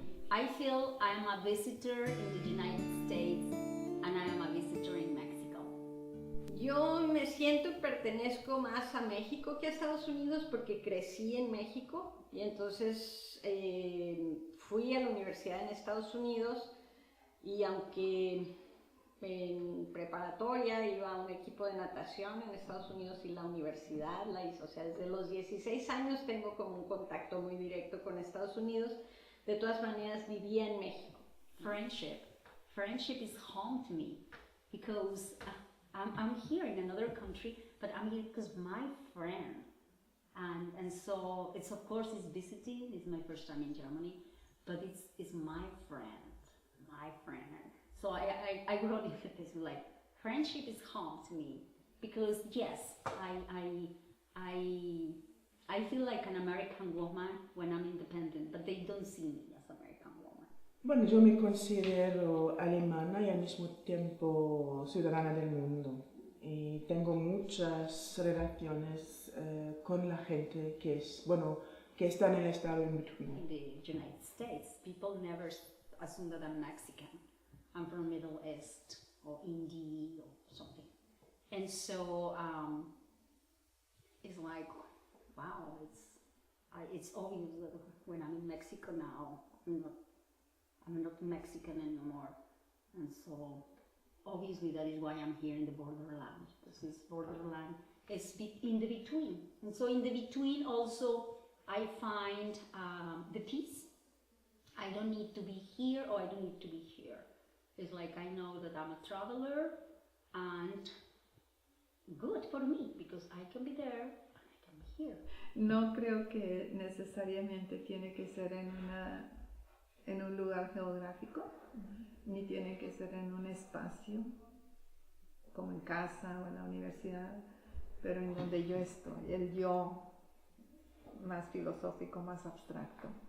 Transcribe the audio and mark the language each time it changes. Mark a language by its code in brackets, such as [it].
[en] I feel I am a visitor in the United States and I am a visitor in Mexico. [es] Yo me siento y pertenezco más a México que a Estados Unidos porque crecí en México y entonces fui a la universidad en Estados Unidos y aunque en preparatoria iba a un equipo de natación en Estados Unidos y la universidad la hizo, o sea, desde los 16 años tengo como un contacto muy directo con Estados Unidos, de todas maneras vivía en México. [en] Friendship is home to me because I'm here in another country, but I'm here because my friend, and so it's of course it's visiting. It's my first time in Germany, but it's my friend. So I wrote in this like friendship is home to me because yes, I feel like an American woman when I'm independent, but they don't see me as American woman. [es] Bueno, yo me considero alemana y al mismo tiempo ciudadana del mundo. Y tengo muchas relaciones con la gente que es, bueno, que está en el estado [en] in between. In the United States, people never assume that I'm Mexican. I'm from Middle East or Indie or something. And so it's like, wow, it's obvious that when I'm in Mexico now, I'm not Mexican anymore. And so obviously that is why I'm here in the borderland. This borderland is in the between. And so in the between also I find the peace. I don't need to be here or I don't need to be here. It's like I know that I'm a traveler and good for me because I can be there and I can be here. [es] No creo que necesariamente tiene que ser en un lugar geográfico, ni tiene que ser en un espacio, como en casa o en la universidad, pero en donde yo estoy, el yo más filosófico, más abstracto.